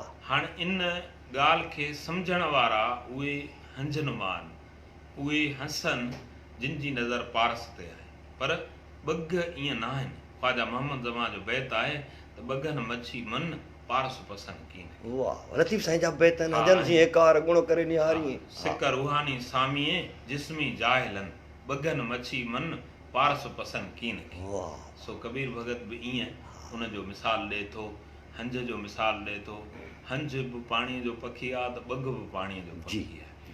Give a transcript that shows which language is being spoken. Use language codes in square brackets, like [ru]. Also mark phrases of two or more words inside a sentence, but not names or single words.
[sd] हाणे इन ॻाल्हि खे सम्झण वारा उहे हंजन मान, उहे हंसनि जिन जी नज़र पारस ते आहे, पर ॿग ईअं न आहिनि। ख्वाजा मोहम्मद ज़मा जो बैत आहे त ॿगनि मच्छी मन पारस पसंदि कीन। वाह लतीफ़ साईं जा बैत आहिनि, हा, हजन सिंह कार गुण करे निहारी। सिक रूहानी सामीअ जिस्मी जाहिलनि, ॿगनि मच्छी मन पारस पसंदि कीन। वाह। सो कबीर भगत बि ईअं उनजो मिसाल ॾिए थो, हंज जो मिसाल ॾिए थो। हंज बि पाणीअ जो पखी आहे त ॿग बि पाणीअ जो पखी आहे।